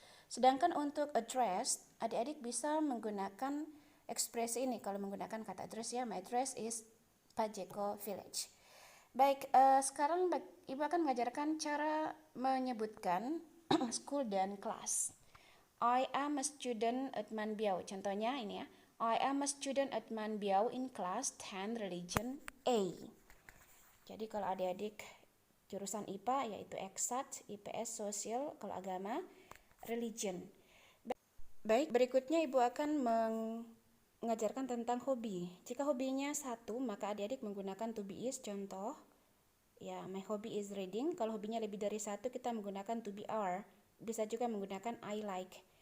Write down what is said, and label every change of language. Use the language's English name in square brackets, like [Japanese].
[Indonesian] Sedangkan untuk address, adik-adik bisa menggunakan ekspresi ini. Kalau menggunakan kata address, ya, [English] my address is Pak Jeko village. [Indonesian] Baik, sekarang Ibu akan mengajarkan cara menyebutkan school dan kelas. [English] I am a student at Manbiao. [Indonesian] Contohnya ini ya. [English] I am a student at Manbiao in class 10 religion A. [Indonesian] Jadi kalau adik-adik jurusan IPA yaitu Eksat, IPS, Sosial, kalau agama religion. Baik, berikutnya Ibu akan mengajarkan tentang hobi. Jika hobinya satu, maka adik-adik menggunakan to be is. Contoh, ya, [English] my hobby is reading. [Indonesian] Kalau hobinya lebih dari satu, kita menggunakan to be are. Bisa juga menggunakan I like.